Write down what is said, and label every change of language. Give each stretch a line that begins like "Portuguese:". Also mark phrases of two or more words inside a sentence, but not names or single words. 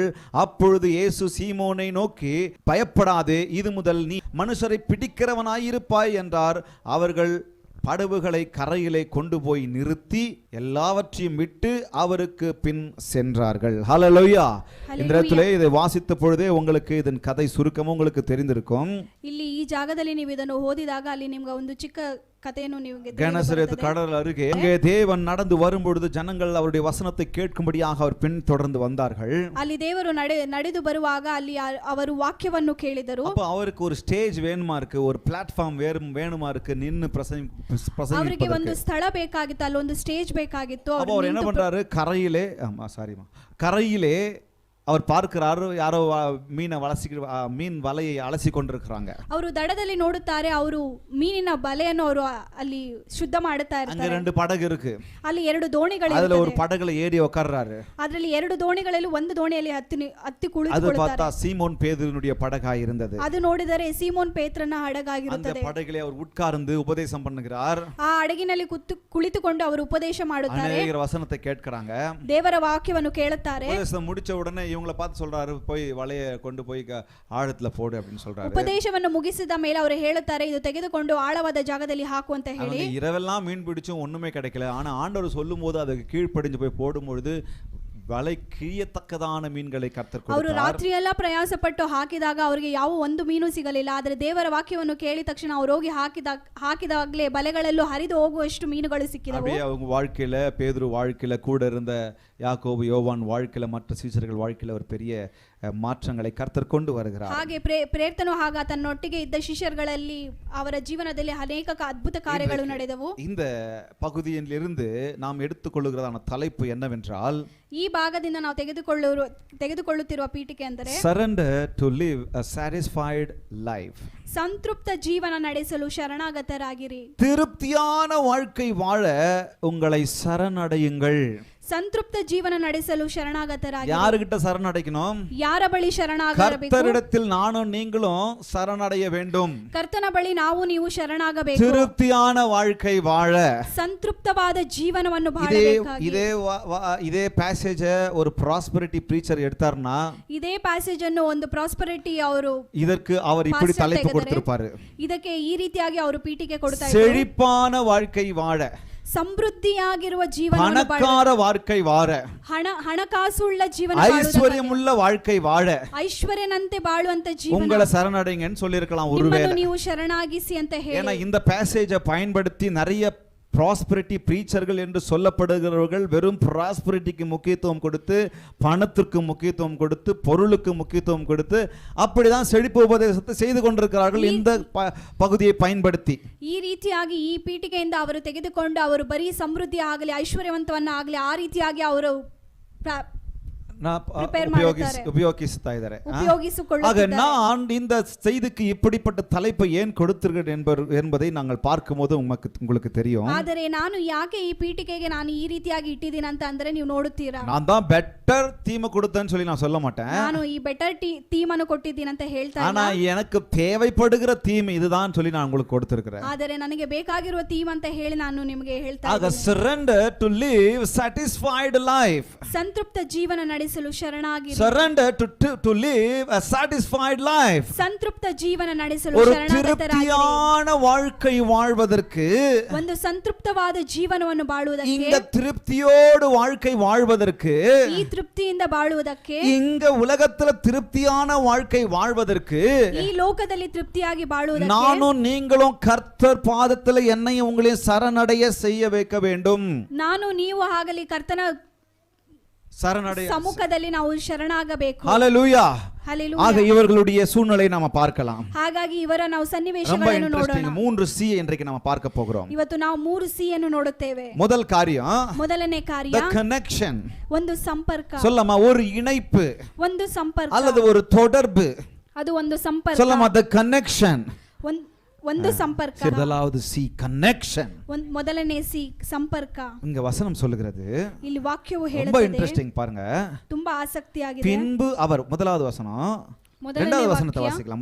Tamil: அப்பொழுது இயேசு சீமோனை நோக்கி, பயப்படாதே, இது முதல் நீ மனுஷரை பிடிக்கிறவனாயிருப்பாய் என்றார். அவர்கள் படகுகளை கரையிலே கொண்டு போய் நிறுத்தி எல்லாவற்றையும் விட்டு அவருக்கு பின் சென்றார்கள். ஹல்லேலூயா. இந்த இடத்திலே இதை வாசித்த பொழுதே உங்களுக்கு இதன் கதை சுருக்கமும் உங்களுக்கு தெரிந்திருக்கும்.
Kannada: ಇಲ್ಲಿ ಈ ಜಾಗದಲ್ಲಿ ನೀವು ಇದನ್ನು ಓದಿದಾಗ ಅಲ್ಲಿ ನಿಮಗೆ ಒಂದು ಚಿಕ್ಕ கதைಯನ್ನು ನಿಮಗೆ
Tamil: கெனசரேத்து கடல் அருகே அங்கே தேவன் நடந்து வரும்பொழுது ஜனங்கள் அவருடைய வசனத்தை கேட்கும்படியாக அவர் பின் தொடர்ந்து வந்தார்கள்.
Kannada: ಅಲ್ಲಿ ದೇವರು ನಡೆದು ಬರುವಾಗ ಅಲ್ಲಿ ಅವರು ವಾಕ್ಯವನ್ನು ಕೇಳಿದರು.
Tamil: அப்ப அவருக்கு ஒரு ஸ்டேஜ் வேணுமா இருக்கு, ஒரு பிளாட்ஃபார்ம் வேணுமா இருக்கு, நின்னு பிரசங்கிப்பதற்கு
Kannada: ಅವರಿಗೆ ಒಂದು ಸ್ಥಳ ಬೇಕಾಗಿತ್ತು, ಅಲ್ಲಿ ಒಂದು ಸ್ಟೇಜ್ ಬೇಕಾಗಿತ್ತು.
Tamil: அவர் என்ன பண்றாரு, கரையிலே அவர் பார்க்கிறாரு, யாரோ மீன் வலையை அலசி கொண்டிருக்கிறாங்க.
Kannada: ಅವರು ದಡದಲ್ಲಿ ನೋಡುತ್ತಾರೆ, ಅವರು ಮೀನಿನ ಬಲೆಯನ್ನು ಅವರು ಅಲ್ಲಿ ಶುದ್ಧ ಮಾಡುತ್ತಾ ಇರ್ತಾರೆ.
Tamil: அங்க 2 படகு இருக்கு,
Kannada: ಅಲ್ಲಿ 2 ದೋಣಿಗಳಿವೆ.
Tamil: அதுல ஒரு படகுல ஏறி உட்கார்றாரு.
Kannada: ಅದರಲ್ಲಿ 2 ದೋಣಿಗಳಲ್ಲಿ ಒಂದು ದೋಣಿಯಲ್ಲಿ ಹತ್ತಿ ಕುಳಿತುಕೊಳ್ಳುತ್ತಾರೆ.
Tamil: அது பார்த்தா சீமோன் பேதுருனுடைய படகாய் இருந்தது.
Kannada: ಅದು ನೋಡಿದರೆ ಸೀಮೋನ್ ಪೇತ್ರನ ಹಡಗಾಗಿರುತ್ತದೆ.
Tamil: அந்த படகிலே அவர் உட்கார்ந்து உபதேசம் பண்ணுகிறார்.
Kannada: ಆ ಹಡಗಿನಲ್ಲಿ ಕುಳಿತುಕೊಂಡು ಅವರು ಉಪದೇಶ ಮಾಡುತ್ತಾರೆ.
Tamil: அநேகர் வசனத்தை கேட்கிறாங்க,
Kannada: ದೇವರ ವಾಕ್ಯವನ್ನು ಕೇಳುತ್ತಾರೆ.
Tamil: உபதேசம் முடிச்ச உடனே இவங்களை பார்த்து சொல்றாரு, போய் வலையை கொண்டு போய் ஆழத்துல போடு அப்படின்னு சொல்றாரு.
Kannada: ಉಪದೇಶವನ್ನು ಮುಗಿಸಿದ ಮೇಲೆ ಅವರು ಹೇಳುತ್ತಾರೆ, ಇದು ತೆಗೆದುಕೊಂಡು ಆಳವಾದ ಜಾಗದಲ್ಲಿ ಹಾಕು ಅಂತ ಹೇಳಿ.
Tamil: இரவெல்லாம் மீன் பிடிச்சும் ஒண்ணுமே கிடைக்கல. ஆனா ஆண்டவர் சொல்லும் போது அதுக்கு கீழ்ப்படிஞ்சு போய் போடும்பொழுது வலை கிழியத்தக்கதான மீன்களை கர்த்தர் கொடுத்தார்.
Kannada: ಅವರು ರಾತ್ರಿ ಎಲ್ಲ ಪ್ರಯಾಸ ಪಟ್ಟು ಹಾಕಿದಾಗ ಅವರಿಗೆ ಯಾವ ಒಂದು ಮೀನು ಸಿಗಲಿಲ್ಲ. ಆದರೆ ದೇವರ ವಾಕ್ಯವನ್ನು ಕೇಳಿದ ತಕ್ಷಣ ಅವರು ಹೋಗಿ ಹಾಕಿದಾಗಲೇ ಬಲೆಗಳೆಲ್ಲೂ ಹರಿದು ಹೋಗುವಷ್ಟು ಮೀನುಗಳು ಸಿಕ್ಕಿದವು.
Tamil: அப்படியே அவங்க வாழ்க்கையில, பேதுரு வாழ்க்கையில, கூட இருந்த யாக்கோபு யோவான் வாழ்க்கையில, மற்ற சீஷர்கள் வாழ்க்கையில ஒரு பெரிய மாற்றங்களை கர்த்தர் கொண்டு வருகிறார்.
Kannada: ಹಾಗೆ ಪ್ರೇರ್ತನು ಆಗ ತನ್ನೊಟ್ಟಿಗೆ ಇದ್ದ ಶಿಷ್ಯರಲ್ಲಿ ಅವರ ಜೀವನದಲ್ಲಿ ಅನೇಕ ಅದ್ಭುತ ಕಾರ್ಯಗಳು ನಡೆದವು.
Tamil: இந்த பகுதியில் இருந்து நாம் எடுத்துக்கொள்ளுகிறதான தலைப்பு என்னவென்றால்,
Kannada: ಈ ಭಾಗದಿಂದ ನಾವು ತೆಗೆದುಕೊಳ್ಳುತ್ತಿರುವ ಪೀಠಿಕೆ ಅಂದರೆ
English: surrender to live a satisfied life.
Kannada: ಸಂತೃಪ್ತ ಜೀವನ ನಡೆಸಲು ಶರಣಾಗತರಾಗಿರಿ.
Tamil: திருப்தியான வாழ்க்கை வாழ உங்களை சரணடையுங்கள்.
Kannada: ಸಂತೃಪ್ತ ಜೀವನ ನಡೆಸಲು ಶರಣಾಗತರಾಗಿ.
Tamil: யாருகிட்ட சரணடைக்கணும்?
Kannada: ಯಾರ ಬಳಿ ಶರಣಾಗಬೇಕು?
Tamil: கர்த்தரிடத்தில் நானும் நீங்களும் சரணடைய வேண்டும்.
Kannada: ಕರ್ತನ ಬಳಿ ನಾವು ನೀವು ಶರಣಾಗಬೇಕು.
Tamil: திருப்தியான வாழ்க்கை வாழ,
Kannada: ಸಂತೃಪ್ತವಾದ ಜೀವನವನ್ನು ಬಾಳಬೇಕಾಗಿ.
Tamil: இதே ಪ್ಯಾಸೇಜ್ ஒரு
English: prosperity preacher
Tamil: எடுத்தார்னா,
Kannada: இதே ಪ್ಯಾಸೇಜ್ ಅನ್ನು ಒಂದು ಪ್ರಾಸ್ಪರಿಟಿ ಅವರು
Tamil: இதற்கு அவர் இப்படி தலைப்பு கொடுத்திருப்பாரு.
Kannada: ಇದಕ್ಕೆ ಈ ರೀತಿಯಾಗಿ ಅವರು ಪೀಠಿಕೆ ಕೊಡ್ತಾ ಇದ್ದಾರೆ.
Tamil: செழிப்பான வாழ்க்கை வாழ,
Kannada: ಸಮೃದ್ಧಿಯಾಗಿರುವ ಜೀವನ,
Tamil: பணக்கார வாழ்க்கை வாழ,
Kannada: ಹಣಕಾಸುಳ್ಳ ಜೀವನ,
Tamil: ஐஸ்வர்யமுள்ள வாழ்க்கை வாழ,
Kannada: ಐಶ್ವರ್ಯನಂತೆ ಬಾಳುವಂತ ಜೀವನ
Tamil: உங்களை சரணடைங்கன்னு சொல்லி இருக்கலாம் ஒருவேளை.
Kannada: ನೀವು ಶರಣಾಗಿಸಿ ಅಂತ ಹೇಳಿ.
Tamil: ஏன்னா இந்த ಪ್ಯಾಸೇಜை பயன்படுத்தி நிறைய
English: prosperity preachers
Tamil: என்று சொல்லப்படுகிறவர்கள் வெறும் ப்ராஸ்பரிட்டிக்கு முக்கியத்துவம் கொடுத்து, பணத்திற்கு முக்கியத்துவம் கொடுத்து, பொருளுக்கு முக்கியத்துவம் கொடுத்து அப்படிதான் செழிப்பு உபதேசத்தை செய்து கொண்டிருக்கிறார்கள் இந்த பகுதியை பயன்படுத்தி.
Kannada: ಈ ರೀತಿಯಾಗಿ ಈ ಪೀಠಿಕೆಯಿಂದ ಅವರು ತೆಗೆದುಕೊಂಡು ಅವರು ಬರೀ ಸಮೃದ್ಧಿ ಆಗಲಿ ಐಶ್ವರ್ಯವಂತವನ್ನ ಆಗಲಿ ಆ ರೀತಿಯಾಗಿ ಅವರು ಉಪಯೋಗಿಸ್ತಾ ಇದ್ದಾರೆ. ஆக ಉಪಯೋಗಿಸಿಕೊಳ್ಳುತ್ತಿದ್ದಾರೆ.
Tamil: நான் இந்த செய்திக்கு இப்படிப்பட்ட தலைப்பை ஏன் கொடுத்திருக்கிறேன் என்பதை நாங்கள் பார்க்கும்போது உங்களுக்கு தெரியும்.
Kannada: ಆದರೆ ನಾನು ಯಾಕೆ ಈ ಪೀಠಿಕೆಗೆ ನಾನು ಈ ರೀತಿಯಾಗಿ ಇಟ್ಟಿದ್ದೀನಿ ಅಂತ ಅಂದ್ರೆ ನೀವು ನೋಡುತ್ತೀರಾ.
Tamil: நான் தான்
English: better theme
Tamil: கொடுத்தேன்னு சொல்லி நான் சொல்ல மாட்டேன்.
Kannada: ನಾನು ಈ
English: better theme
Kannada: ಅನ್ನು ಕೊಟ್ಟಿದ್ದೀನಿ ಅಂತ ಹೇಳ್ತಾ ಇಲ್ಲ.
Tamil: ஆனா எனக்கு தேவைப்படுகிற தீம் இதுதான் சொல்லி நான் உங்களுக்கு கொடுத்திருக்கிறேன்.
Kannada: ಆದರೆ ನನಗೆ ಬೇಕಾಗಿರುವ ಥೀಮ್ ಅಂತ ಹೇಳಿ ನಾನು ನಿಮಗೆ ಹೇಳ್ತಾ ಆಗ ಇದ್ದೀನಿ.
English: surrender to live satisfied life.
Kannada: ಸಂತೃಪ್ತ ಜೀವನ ನಡೆಸಲು ಶರಣಾಗಿರಿ.
English: surrender to live a satisfied life.
Kannada: ಸಂತೃಪ್ತ ಜೀವನ ನಡೆಸಲು
Tamil: ஒரு
Kannada: ಶರಣಾಗತರಾಗಿರಿ.
Tamil: திருப்தியான வாழ்க்கை வாழ்வதற்கு,
Kannada: ಒಂದು ಸಂತೃಪ್ತವಾದ ಜೀವನವನ್ನು ಬಾಳುವುದಕ್ಕೆ,
Tamil: இந்த திருப்தியோடு வாழ்க்கை வாழ்வதற்கு,
Kannada: ಈ ತೃಪ್ತಿಯಿಂದ ಬಾಳುವುದಕ್ಕೆ,
Tamil: இங்க உலகத்துல திருப்தியான வாழ்க்கை வாழ்வதற்கு,
Kannada: ಈ ಲೋಕದಲ್ಲಿ ತೃಪ್ತಿಯಾಗಿ ಬಾಳುವುದಕ್ಕೆ
Tamil: நானும் நீங்களும் கர்த்தர் பாதத்துல என்னையும் உங்களையும் சரணடைய செய்ய வைக்க வேண்டும்.
Kannada: ನಾನು ನೀವು ಆಗಲಿ ಕರ್ತನ ಸಮ್ಮುಖದಲ್ಲಿ ನಾವು ಶರಣಾಗಬೇಕು.
Tamil: ஹல்லேலூயா. ஹல்லேலூயா. ஆக இவர்களுடைய சூழ்நிலை நாம பார்க்கலாம்.
Kannada: ಹಾಗಾಗಿ ಇವರ ನಾವು
Tamil: ரொம்ப
Kannada: ಸನ್ನಿವೇಶಗಳನ್ನು ನೋಡೋಣ.
Tamil: ಇಂಟ್ರೆಸ್ಟಿಂಗ್ 3 ಸಿ இன்றைக்கு நாம பார்க்க போகிறோம்.
Kannada: ಇವತ್ತು ನಾವು 3 ಸಿ ಅನ್ನು ನೋಡುತ್ತೇವೆ.
Tamil: முதல் காரியம்,
Kannada: ಮೊದಲನೇ ಕಾರ್ಯ
English: the connection.
Kannada: ಒಂದು ಸಂಪರ್ಕ.
Tamil: சொல்லமா ஒரு இணைப்பு
Kannada: ಒಂದು ಸಂಪರ್ಕ
Tamil: அல்லது ஒரு தொடர்பு.
Kannada: ಅದು ಒಂದು ಸಂಪರ್ಕ.
Tamil: சொல்லமா
English: the connection.
Kannada: ಒಂದು ಸಂಪರ್ಕ.
Tamil: முதலாவது சி connection.
Kannada: ಮೊದಲನೇ ಸಿ ಸಂಪರ್ಕ.
Tamil: இங்க வசனம் சொல்லுகிறது,
Kannada: ಇಲ್ಲಿ ವಾಕ್ಯವು
Tamil: ரொம்ப
Kannada: ಹೇಳುತ್ತದೆ.
Tamil: ಇಂಟ್ರೆಸ್ಟಿಂಗ್ பாருங்க.
Kannada: ತುಂಬಾ ಆಸಕ್ತಿಯಾಗಿದೆ.
Tamil: பின்பு அவர் முதலாவது வசனம், இரண்டாவது வசனத்தை வாசிக்கலாம்.